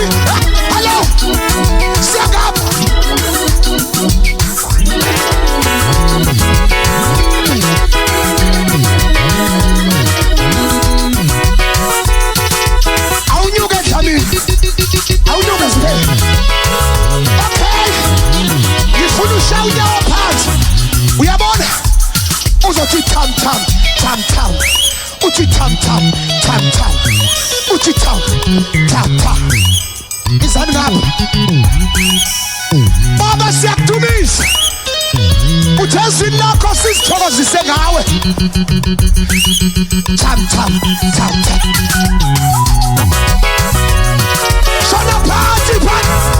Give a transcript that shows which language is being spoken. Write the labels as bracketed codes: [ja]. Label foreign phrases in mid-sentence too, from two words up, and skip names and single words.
[zu] Hello siyangapha awunyuke dlamini awunyuke siphele. Okay ngifuna ushaye unyawo phansi. Uyabona uzothi tam tam tam tam uthi tam tam tam tam uthi tam tam tam. Izani ngapha baba siyakudumisa. Uthezini lakho sisithokozise ngawe. Tam tam tam tam. Shona phansi phansi.